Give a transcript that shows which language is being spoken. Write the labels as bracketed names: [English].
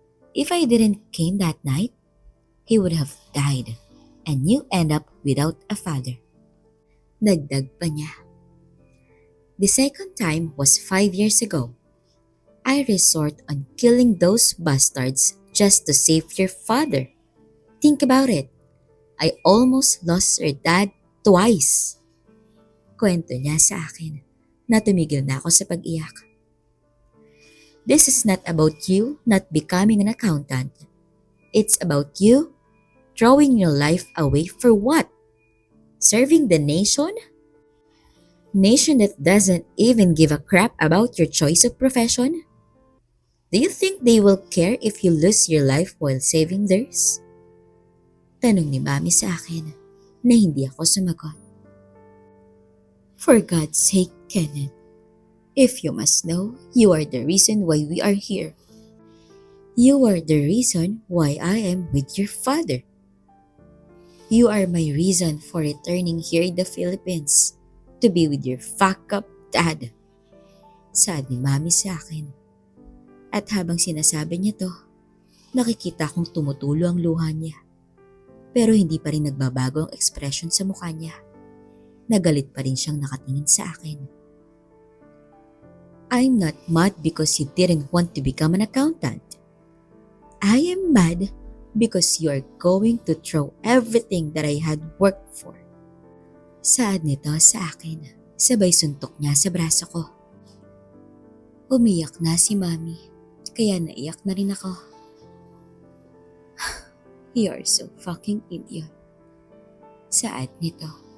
[English] "If I didn't came that night, he would have died and you end up without a father." [Filipino] Dagdag pa niya. [English] "The second time was 5 years ago. I resort on killing those bastards just to save your father. Think about it. I almost lost your dad twice." [Filipino] Kwento niya sa akin na tumigil na ako sa pag-iyak. [English] "This is not about you not becoming an accountant. It's about you throwing your life away for what? Serving the nation? Nation that doesn't even give a crap about your choice of profession? Do you think they will care if you lose your life while saving theirs?" [Filipino] Tanong ni Mami sa akin na hindi ako sumagot. [English] "For God's sake, Kenneth, if you must know, you are the reason why we are here. You are the reason why I am with your father. You are my reason for returning here in the Philippines to be with your fuck-up dad. [Filipino] Saad ni Mami sa akin. At habang sinasabi niya to, nakikita kong tumutulo ang luha niya. Pero hindi pa rin nagbabago ang ekspresyon sa mukha niya. Nagalit pa rin siyang nakatingin sa akin. [English] I'm not mad because you didn't want to become an accountant. I am mad because you are going to throw everything that I had worked for. [Filipino] Saad nito sa akin, sabay suntok niya sa braso ko. Umiyak na si Mami, kaya naiyak na rin ako. [English] You are so fucking idiot. [Filipino] Saad nito.